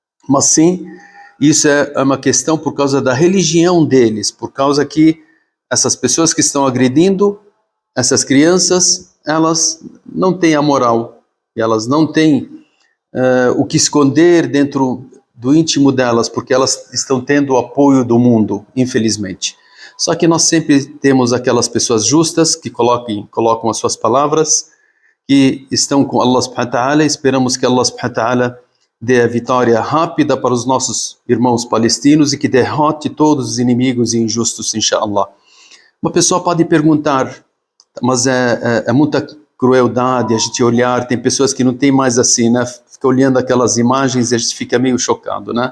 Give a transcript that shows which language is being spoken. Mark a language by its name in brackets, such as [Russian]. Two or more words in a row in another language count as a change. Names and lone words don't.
[Portuguese] Mas sim, isso é uma questão por causa da religião deles, por causa que essas pessoas que estão agredindo essas crianças, elas não têm a moral, elas não têm o que esconder dentro do íntimo delas, porque elas estão tendo o apoio do mundo, infelizmente. Só que nós sempre temos aquelas pessoas justas que colocam as suas palavras, que estão com Allah [Arabic] سبحانه وتعالى, [Portuguese] esperamos que Allah [Arabic] سبحانه وتعالى [Portuguese] dê a vitória rápida para os nossos irmãos palestinos e que derrote todos os inimigos e injustos, inshallah. Uma pessoa pode perguntar, mas é muita crueldade a gente olhar, tem pessoas que não tem mais assim, né? Fica olhando aquelas imagens e a gente fica meio chocado, né?